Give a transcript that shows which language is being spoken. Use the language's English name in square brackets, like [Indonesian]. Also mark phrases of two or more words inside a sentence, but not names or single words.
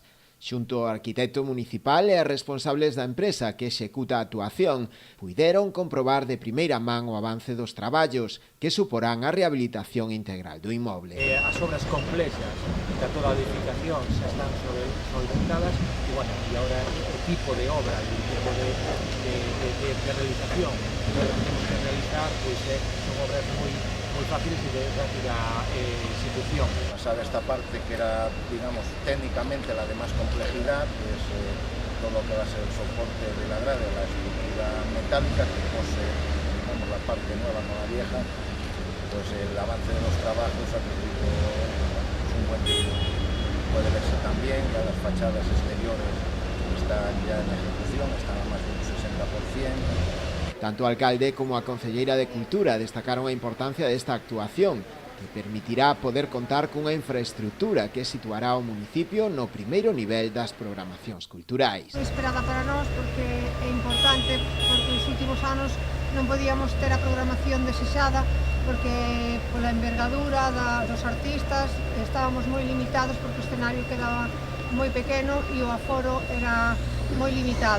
[Galician] Xunto ao arquitecto municipal e a responsables da empresa que executa a actuación, puideron comprobar de primeira man o avance dos traballos que suporán a rehabilitación integral do inmoble. As obras complexas de toda a edificación xa están solventadas e, agora o tipo de obra e o tipo de realización que temos que realizar son obras moi fáciles e de rápida ejecución. [Spanish] Pasada esta parte que era, digamos, técnicamente la de más complejidad, pues todo lo que va a ser el soporte de la grade, la estructura metálica que posee, la parte nueva con la vieja, pues el avance de los trabajos ha tenido un buen ritmo. Puede verse también que las fachadas exteriores están ya en ejecución, están a más de un 60%. [Galician] Tanto o alcalde como a concelleira de Cultura destacaron a importancia desta actuación, que permitirá poder contar cunha infraestructura que situará o municipio no primeiro nivel das programacións culturais. É esperada para nós porque é importante, porque nos últimos anos non podíamos ter a programación desexada porque pola envergadura dos artistas estábamos moi limitados porque o escenario quedaba moi pequeno e o aforo era moi limitado.